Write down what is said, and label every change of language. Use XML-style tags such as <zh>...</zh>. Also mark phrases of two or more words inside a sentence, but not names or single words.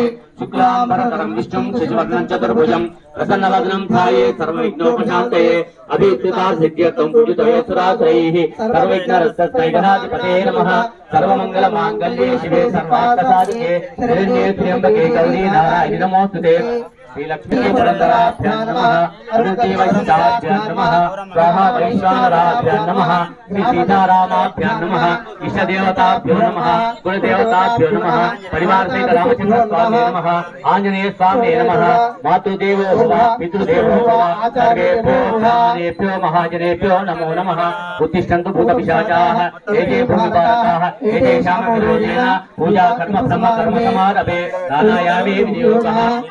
<sa>శుక్లాంబరధరం విష్ణుం శశివర్ణం చతుర్భుజం ప్రసన్నవదనం ధ్యాయే సర్వవిఘ్నోపశాంతయే. అభిప్సితా సిద్ధ్యర్థం పూజితయే సురాసురైః. సర్వవిఘ్నరస్తస్మై గణాధిపతే నమః. సర్వమంగళమాంగళ్యే శివే సర్వార్థసాధికే శరణ్యే త్ర్యంబకే గౌరీ నారాయణి నమోస్తుతే. श्रीलक्ष्मीपुरन्दराभ्यां नमः अरुणदेवैश्याभ्यां नमः स्वाहा वैश्वानराभ्यां नमः श्रीसीतारामाभ्यां नमः इष्टदेवताभ्यो नमः कुलदेवताभ्यो नमः परिवारसहित रामचन्द्रस्वामिने नमः आञ्जनेय स्वामिने नमः मातृदेवो भव पितृदेवो भव सर्वेभ्यो ब्राह्मणेभ्यो महाजनेभ्यो नमो नमः उत्तिष्ठन्तु भूतपिशाचाः ये भूमिपालकाः एतेषां विरोधेन पूजा कर्म ब्रह्म कर्म समारभे प्राणायामे विनियोगः</sa>